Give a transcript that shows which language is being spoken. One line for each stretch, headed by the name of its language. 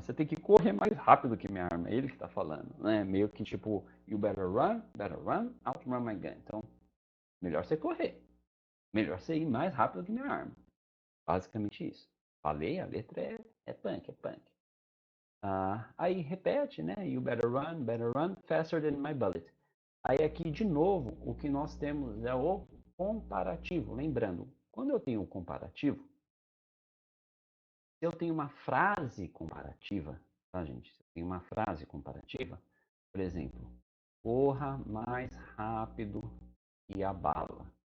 Portuguese: Você tem que correr mais rápido que a minha arma. É ele que está falando, né? Meio que tipo,
English: you better run, outrun my gun.
Portuguese: Então, melhor você correr. Melhor você ir mais rápido que a minha arma. Basicamente isso. Falei, a letra é punk, é punk. Aí repete, né?
English: You better run faster than my bullet.
Portuguese: Aí aqui, de novo, o que nós temos é o comparativo. Lembrando, quando eu tenho o comparativo, se eu tenho uma frase comparativa, tá, gente? Se eu tenho uma frase comparativa, por exemplo, corra mais rápido que a bala.